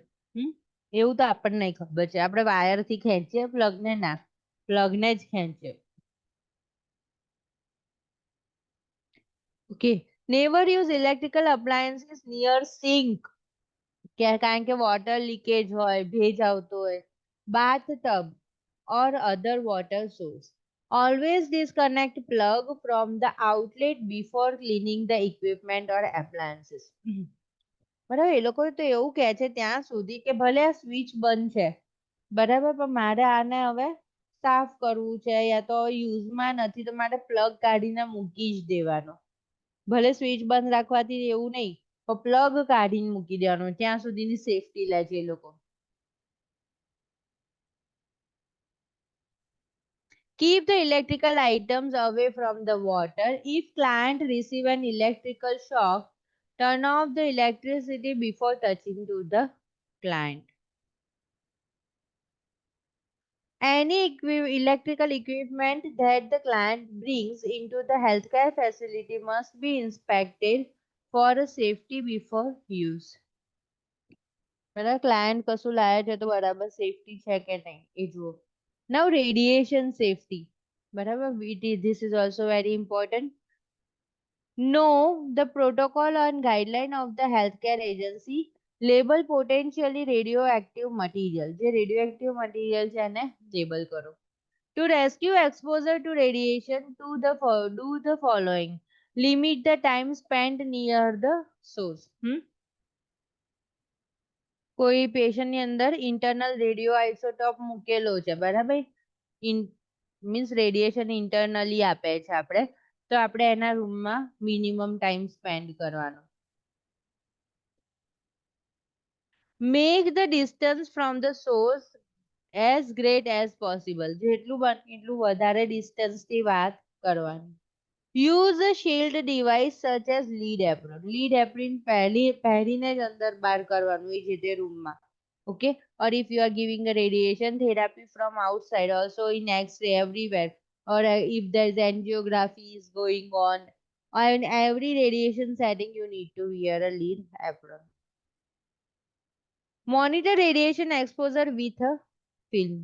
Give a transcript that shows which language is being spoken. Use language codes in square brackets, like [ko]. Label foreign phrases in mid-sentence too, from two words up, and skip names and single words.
[gu] એવું તો આપણને નહીં ખબર છે, આપણે વાયરથી ખેંચીએ પ્લગને ના, પ્લગને જ ખેંચીએ. [en] Okay, never use electrical appliances near sink. [gu] કારણ કે વોટર લીકેજ હોય, ભેજ આવતો હોય. [en] bath tub or other water source. Always disconnect plug from the outlet before cleaning the equipment or appliances. [gu] બરાબર, એ લોકો તો એવું કહે છે ત્યાં સુધી કે ભલે આ સ્વિચ બંધ છે બરાબર પણ મારે આને હવે સાફ કરવું છે યા તો યુઝમાં નથી તો મારે પ્લગ કાઢીને મૂકી જ દેવાનો. ભલે સ્વિચ બંધ રાખવાથી એવું નહીં પણ પ્લગ કાઢીને મૂકી દેવાનો, ત્યાં સુધીની સેફટી લે છે એ લોકો. [en] Keep the electrical items away from the water. If client receive an electrical shock, turn off the electricity before touching to the client. Any electrical equipment that the client brings into the healthcare facility must be inspected for safety before use. [gu] બરાબર, ક્લાયન્ટ કશું લાયા છે તો બરાબર સેફટી છે કે નહીં એ જુઓ. [en] Now radiation safety. બરાબર, this is also very important. Know the protocol and guideline of the healthcare agency. Label potentially radioactive material. [gu] જે [en] radioactive material [gu] છે એને label કરો. [en] To rescue exposure to radiation, do the following. Limit the time spent near the source. [gu] કોઈ પેશન્ટની અંદર [en] internal radio isotope [gu] મૂકેલો છે બરાબર, [en] means radiation internally [gu] આપે છે આપણે તો આપણે એના રૂમમાં [en] minimum time spend [gu] કરવાનો. [en] Make the distance from the source as great as possible. [gu] જેટલું બને એટલું વધારે ડિસ્ટન્સથી વાત કરવાની. [en] Use a shield device such as lead apron. lead apron [gu] પહેરીને જ અંદર બહાર કરવાનું એ જે તે રૂમમાં. [en] Okay, or if you are giving a radiation therapy from outside also in X-ray everywhere, or if there is angiography is going on, or in every radiation setting you need to wear a lead apron. Monitor radiation exposure with a film.